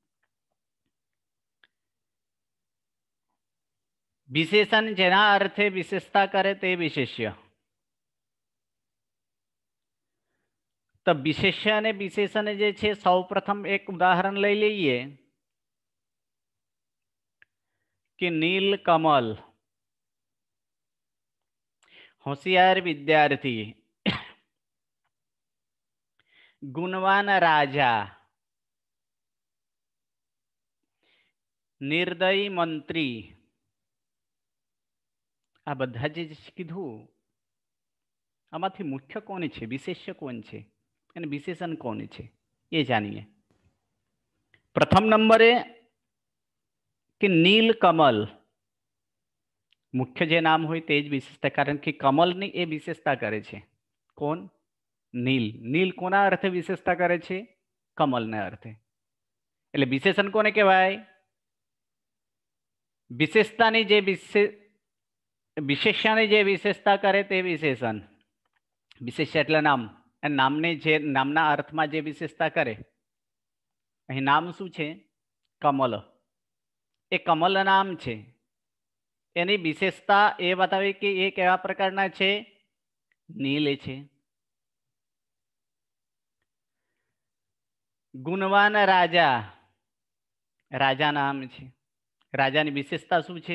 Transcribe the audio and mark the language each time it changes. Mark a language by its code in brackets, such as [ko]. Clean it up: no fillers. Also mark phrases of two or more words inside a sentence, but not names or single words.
[gu] વિશેષણ જેના અર્થે વિશેષતા કરે તે વિશેષ્ય. તો વિશેષ્ય અને વિશેષણ જે છે, સૌપ્રથમ એક ઉદાહરણ લઈ લઈએ કિ નીલકમલ, હોશિયાર વિદ્યાર્થી, ગુણવાન રાજા, નિર્દયી મંત્રી, આ બધા જે કીધું આમાંથી મુખ્ય કોણ છે, વિશેષ્ય કોણ છે અને વિશેષણ કોણ છે એ જાણીએ। પ્રથમ નંબરે કિ નીલકમલ, મુખ્ય જે નામ હોય તે જ વિશેષતા, કારણ કિ કમલની એ વિશેષતા કરે છે। कोण? नील। નીલ કોના અર્થે વિશેષતા કરે છે? કમલને અર્થે। એટલે વિશેષણ કોને કહેવાય? વિશેષતાની જે વિશેષ્યની જે વિશેષતા કરે તે વિશેષણ। विशेष्य એટલે નામ, અને નામને જે નામના અર્થમાં જે વિશેષતા કરે, અહીં નામ શું છે? કમલ। એ કમલ નામ છે, એની વિશેષતા એ બતાવી કે એ કેવા પ્રકારના છે? નીલ છે। ગુણવાન રાજા, રાજા નામ છે, રાજાની વિશેષતા શું છે?